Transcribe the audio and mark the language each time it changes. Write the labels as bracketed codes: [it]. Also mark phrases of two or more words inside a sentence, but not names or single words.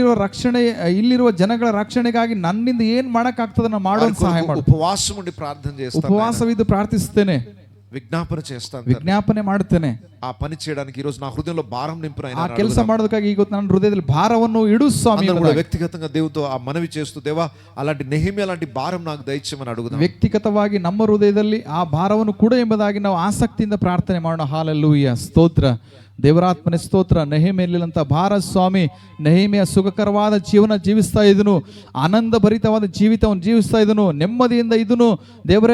[kn] ಇಲ್ಲಿರುವ ಜನಗಳ ರಕ್ಷಣೆಗಾಗಿ ನನ್ನಿಂದ ಏನ್ ಮಾಡಕ್ ಆಗ್ತದ ಮಾಡೋ ಸಹಾಯ ಮಾಡು. [te] ఉపవాసం ఉండి ప్రార్థన చేస్తాను, [kn] ಉಪವಾಸವಿದ್ದು ಪ್ರಾರ್ಥಿಸ್ತೇನೆ, [te] విజ్ఞాపన చేస్తాను, [kn] ವಿಜ್ಞಾಪನೆ ಮಾಡುತ್ತೇನೆ. [te] ఆ పని చేయడానికి ఈ రోజు నా హృదయంలో భారం నింపునైనా, [kn] ಆ ಕೆಲಸ ಮಾಡೋದಕ್ಕಾಗಿ ಈಗ ನನ್ನ ಹೃದಯದಲ್ಲಿ ಭಾರವನ್ನು ಇಡು ಸ್ವಾಮಿ. [te] వ్యక్తిగతంగా దేవుతో ఆ మనవి చేస్తూ, దేవా అలాంటి నెహెమియా లాంటి భారం నాకు దయచేయమని అడుగుదాం. [kn] ವ್ಯಕ್ತಿಗತವಾಗಿ ನಮ್ಮ ಹೃದಯದಲ್ಲಿ ಆ ಭಾರವನ್ನು ಕೂಡ ಎಂಬುದಾಗಿ ನಾವು ಆಸಕ್ತಿಯಿಂದ ಪ್ರಾರ್ಥನೆ ಮಾಡೋಣ. ಹಾಲೆಲೂಯಾ, ಸ್ತೋತ್ರ ದೇವರಾತ್ಮನೆ ಸ್ತೋತ್ರ. ನೆಹೆಮಿಯಲ್ಲಿರುವಂಥ ಭಾರ ಸ್ವಾಮಿ, ನೆಹೆಮಿಯ ಸುಖಕರವಾದ ಜೀವನ ಜೀವಿಸ್ತಾ ಇದನು, ಆನಂದ ಭರಿತವಾದ ಜೀವಿತವನ್ನು ಜೀವಿಸ್ತಾ ಇದನು, ನೆಮ್ಮದಿಯಿಂದ ಇದನು ದೇವರೇ.